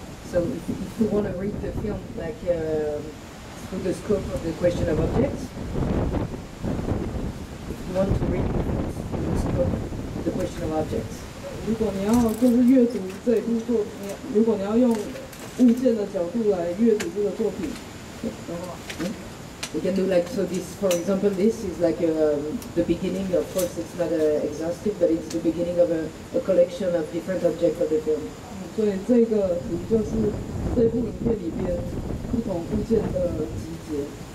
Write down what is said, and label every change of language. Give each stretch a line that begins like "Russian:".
English: So if you want to read the film like through the scope of the question of objects, if you want to read through the scope of the question of objects.
Chinese: 如果你要就是阅读这一部作品，如果你要用物件的角度来阅读这个作品的话，
English: we can do like, so this, for example, this is like the beginning, of course it's not exhaustive, but it's the beginning of a collection of different objects of the film.
Chinese: 所以这个图就是这部影片里边不同物件的集结。